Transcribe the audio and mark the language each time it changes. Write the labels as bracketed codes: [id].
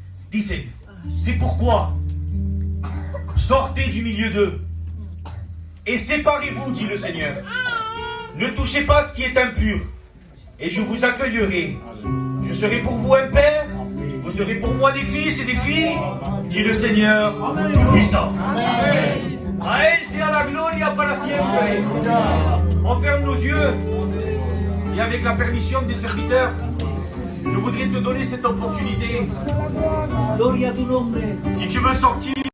[fr] Disait, c'est pourquoi sortez du milieu d'eux et séparez-vous, dit le Seigneur. Ne touchez pas ce qui est impur, et je vous accueillerai. Je serai pour vous un père, vous serez pour moi des fils et des filles, dit le Seigneur Tout-Puissant. [es] A él sea la gloria para siempre. [fr] On ferme nos yeux, et avec la permission des serviteurs, je voudrais te donner cette opportunité. Si tu veux sortir